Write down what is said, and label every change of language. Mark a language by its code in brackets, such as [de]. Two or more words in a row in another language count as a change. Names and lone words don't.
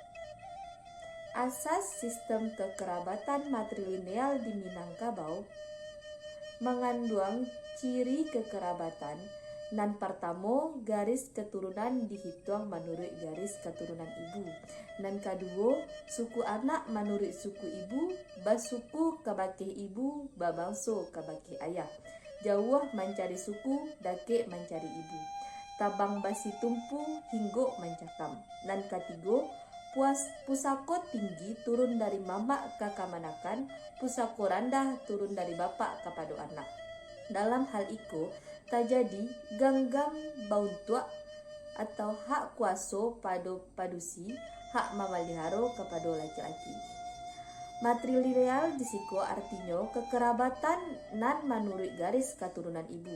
[id] Asas sistem kekerabatan matrilineal di Minangkabau mengandung ciri kekerabatan. Nan pertama, garis keturunan dihitung menurut garis keturunan ibu. Nan kedua, suku anak menurut suku ibu, [min] basuku kabake ibu, babangso kabake ayah. Jauh mencari suku, dake mencari ibu. Tabang basi tumpu, hinggo mencakam. Nan ketiga, pusako tinggi turun dari mama ke kamanakan, pusako rendah turun dari bapak kepada anak. [id] Dalam hal itu, terjadi [min] ganggang bauntua [id] atau hak kuaso pada padusi, hak mamaliharo kepada laki-laki. Matrilineal disiko artinya kekerabatan nan menurut garis keturunan ibu.